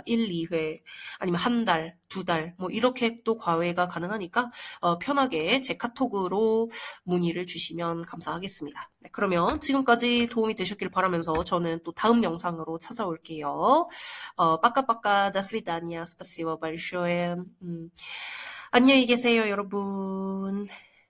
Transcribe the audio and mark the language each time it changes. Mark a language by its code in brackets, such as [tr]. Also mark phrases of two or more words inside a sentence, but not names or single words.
[ko] 1, 2회 아니면 한 달, 두 달 뭐 이렇게 또 과외가 가능하니까 편하게 제 카톡으로 문의를 주시면 감사하겠습니다. 네, 그러면 지금까지 도움이 되셨길 바라면서 저는 또 다음 영상으로 찾아올게요. [ru] пока пока до свидания. Спасибо большое. [ko] 안녕히 계세요, 여러분.